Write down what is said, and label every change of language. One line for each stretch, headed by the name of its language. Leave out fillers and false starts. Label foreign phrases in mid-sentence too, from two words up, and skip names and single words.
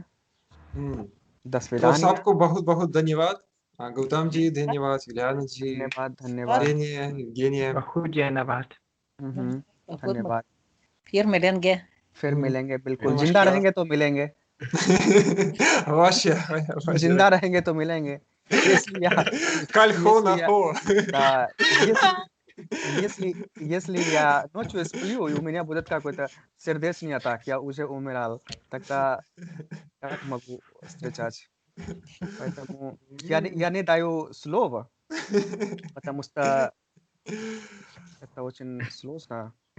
Hindi: तो सबको बहुत बहुत धन्यवाद। गौतम जी धन्यवाद, यूलियाना जी धन्यवाद। बहुत धन्यवाद। धन्यवाद। फिर मिलेंगे। बिल्कुल, जिंदा रहेंगे तो मिलेंगे। अवश्य जिंदा रहेंगे तो मिलेंगे। कल हो ना हो.
Russian: Да, если я ночью сплю, и у меня будет какой-то сердечный атак, я уже умирал, тогда как могу встречать? Поэтому я не даю слова, потому что это очень сложно.